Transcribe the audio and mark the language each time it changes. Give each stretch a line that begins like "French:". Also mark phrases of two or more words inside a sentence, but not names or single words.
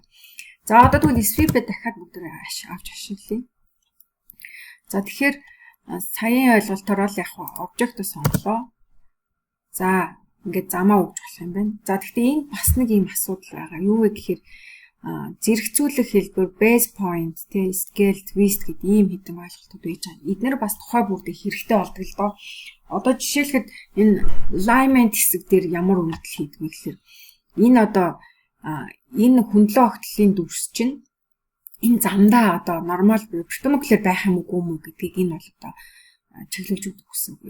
Mongolian: За одоо тэгвэл sweep-ээ дахиад бүгд авч ашиглая. За тэгэхээр саяын ойлголтоор л яг object-о сонголоо. За ингээд замаа өгч болох юм байна. За гэхдээ энэ бас нэг юм асуудал байгаа. Юу вэ гэхээр зэрэгцүүлэх хэлбэр
English: base point,
Mongolian: тэ
English: scale, twist
Mongolian: гэдэг ийм хэдэн ойлголтууд байж байгаа. Эдгээр бас тухай бүрдээ хэрэгтэй болдог л доо. Одоо жишээлхэд энэ alignment хэсэг дээр ямар үйлдэл хийдэг вэ гэхээр энэ одоо энэ хөндлөө огтлын дүрс чинь энэ замдаа одоо нормал perpendicular байх юм уу гэдгийг энэ бол одоо чиглүүлж өгдөг гэсэн үг.